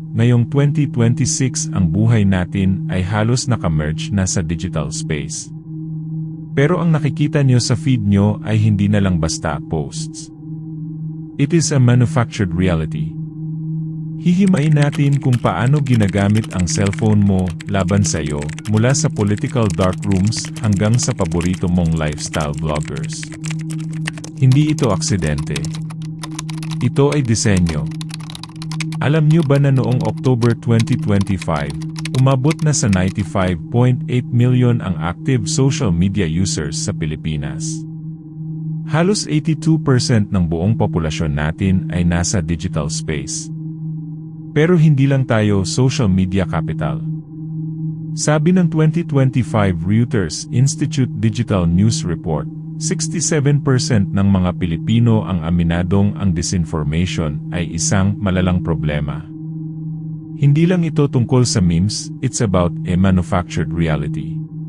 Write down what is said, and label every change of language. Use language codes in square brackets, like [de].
[tl] Ngayong 2026 ang buhay natin ay halos nakamerge na sa digital space. Pero ang nakikita nyo sa feed nyo ay hindi na lang basta posts. [en] It is a manufactured reality. [tl] Hihimayin natin kung paano ginagamit ang cellphone mo laban sa iyo, mula sa political dark rooms hanggang sa paborito mong lifestyle vloggers. Hindi ito aksidente. Ito ay disenyo. Alam niyo ba na noong October 2025, umabot na sa 95.8 million ang active social media users sa Pilipinas? Halos 82% ng buong populasyon natin ay nasa digital space. Pero hindi lang tayo social media capital. Sabi ng 2025 Reuters Institute Digital News Report, 67% ng mga Pilipino ang aminadong ang disinformation ay isang malalang problema. Hindi lang ito tungkol sa memes, [en] it's about a manufactured reality.